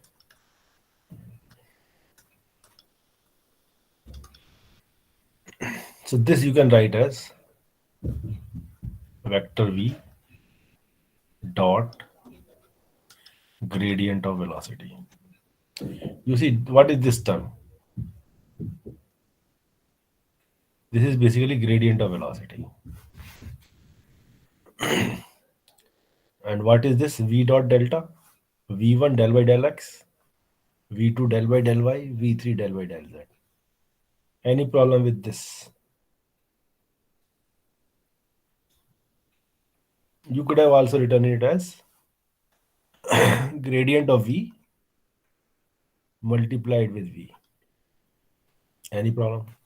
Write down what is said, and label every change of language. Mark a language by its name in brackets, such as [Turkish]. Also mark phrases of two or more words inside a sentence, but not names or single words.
[English] So this you can write as vector v dot gradient of velocity. You see, what is this term? This is basically gradient of velocity. And what is this v dot delta? v1 del by del x, v2 del by del y, v3 del by del z. Any problem with this? You could have also written it as gradient of v multiplied with v. Any problem?